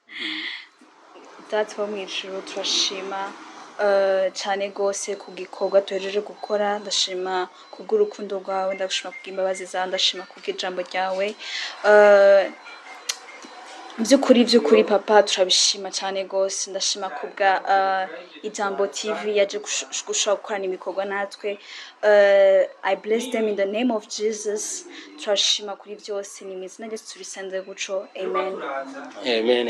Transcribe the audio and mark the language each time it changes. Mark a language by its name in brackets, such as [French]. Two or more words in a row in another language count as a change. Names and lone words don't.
[Rundi] Data mw'ijuru turashima cyane gose ku gikorwa tuhejeje gukora. Ndashima kubw'urukundo rwawe, ndashima kubw'imbabazi zawe, ndashima kubw'ijambo ryawe. Byukuri papa turabishima cyane gose. Ndashima kubwa Ijambotv yaje gushaka gukorana ibikorwa natwe. [English] I bless them in the name of Jesus. [Rundi] Turashima kuri byose ni mizina Yesu tubisenze guco. Amen.